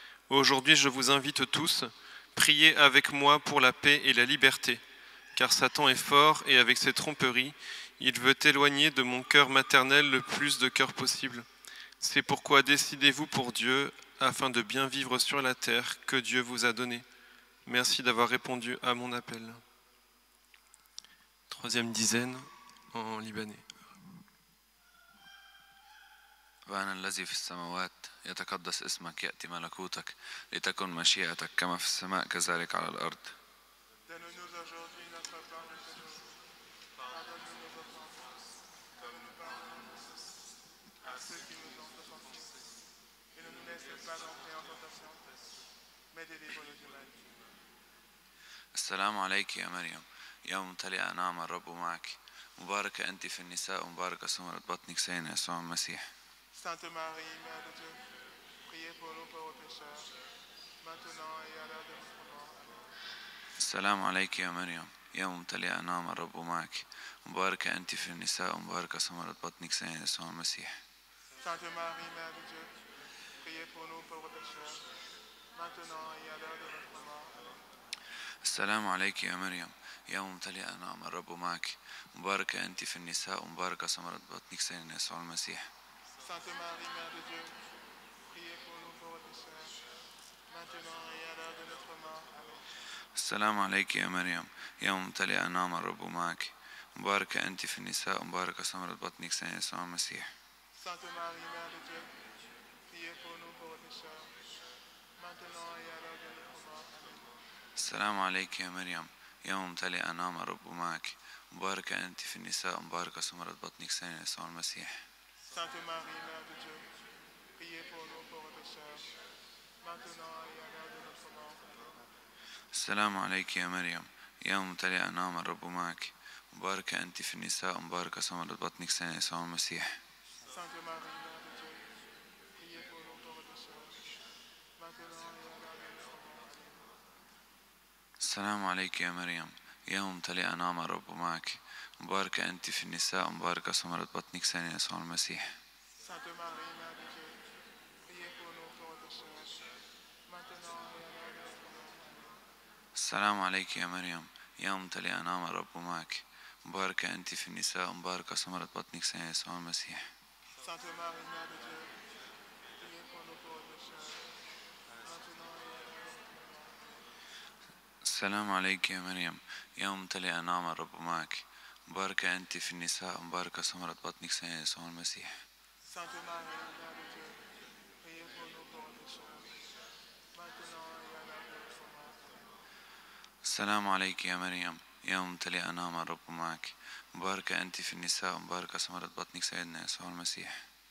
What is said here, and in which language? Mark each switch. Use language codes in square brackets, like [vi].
[fr] Aujourd'hui, je vous invite tous, priez avec moi pour la paix et la liberté, car Satan est fort et avec ses tromperies, il veut éloigner de mon cœur maternel le plus de cœurs possible. C'est pourquoi décidez-vous pour Dieu, afin de bien vivre sur la terre que Dieu vous a donnée. Merci d'avoir répondu à mon appel. Troisième dizaine en libanais. [ar] أبانا الذي في السماوات يتقدس اسمك يأتي ملكوتك لتكن مشيئتك كما في السماء كذلك على الأرض. [fr] Donne-nous aujourd'hui notre pain de ce jour. Pardonne-nous nos offenses, comme nous pardonnons à ceux qui nous ont offensés. Et ne nous laisse pas entrer en tentation, mais délivre-nous du mal. [ar] السلام عليك يا مريم يا ممتلئة نعم الرب معك مباركة أنت في النساء ومباركة ثمرة بطنك سيدنا يسوع المسيح. [fr] Sainte Marie, Mère de Dieu, priez pour nous pauvres pécheurs, maintenant et à l'heure de notre mort. Amen. [ar] السلام عليك يا مريم يا ممتلئة نعم الرب معك مباركة أنت في النساء ومباركة ثمرة بطنك سيدنا يسوع المسيح. [fr] Sainte Marie, Mère de Dieu, priez pour nous pauvres pécheurs, maintenant et à l'heure de notre mort. Amen. [ar] السلام عليك يا مريم يا ممتلئة نعم الرب معك مباركة أنت في النساء ومباركة ثمرة بطنك سيدنا يسوع المسيح. [fr] Sainte Marie, Mère de Dieu, priez pour nous pauvres pécheurs, maintenant et à l'heure de notre mort. Amen. [ar] السلام عليك يا مريم يا ممتلئة نعم الرب معك مباركة أنت في النساء ومباركة ثمرة بطنك سيدنا يسوع المسيح. [fr] Sainte Marie, Mère de Dieu, priez pour nous pauvres pécheurs, maintenant et à l'heure de notre mort. Amen. [ar] السلام عليك يا مريم يا ممتلئة نعم الرب معك مباركة أنت في النساء ومباركة ثمرة بطنك سيدنا يسوع المسيح. [fr] Sainte Marie, Mère de Dieu, priez pour nous pauvres pécheurs, maintenant et à l'heure de notre mort. Amen. [ar] السلام عليك يا مريم يا ممتلئة نعم الرب معك مباركة أنت في النساء ومباركة ثمرة بطنك سيدنا يسوع المسيح. [fr] Sainte Marie, Mère de Dieu, priez pour nous pauvres pécheurs, maintenant et à l'heure de notre mort. Amen. [ar] السلام عليك يا مريم يا ممتلئة نعم الرب معك مباركة أنت في النساء ومباركة ثمرة بطنك سيدنا يسوع المسيح. [fr] Sainte Marie, Mère de Dieu, priez pour nous pauvres pécheurs, maintenant et à l'heure de notre mort. Amen. [ar] السلام عليك يا مريم يا ممتلئة نعم الرب معك مباركة أنت في النساء ومباركة ثمرة بطنك سيدنا يسوع المسيح. [fr] Sainte Marie, Mère de Dieu, priez pour nous pauvres pécheurs, maintenant et à l'heure de notre mort. Amen. [ar] السلام عليك يا مريم يا ممتلئة نعم الرب معك مباركة أنت في النساء ومباركة ثمرة بطنك سيدنا يسوع المسيح. [fr] Sainte Marie, Mère de Dieu, priez pour nous pauvres pécheurs, maintenant et à l'heure de notre mort. Amen. [ar] السلام عليك يا مريم يا ممتلئة نعم الرب معك مباركة أنت في النساء ومباركة ثمرة بطنك سيدنا يسوع المسيح.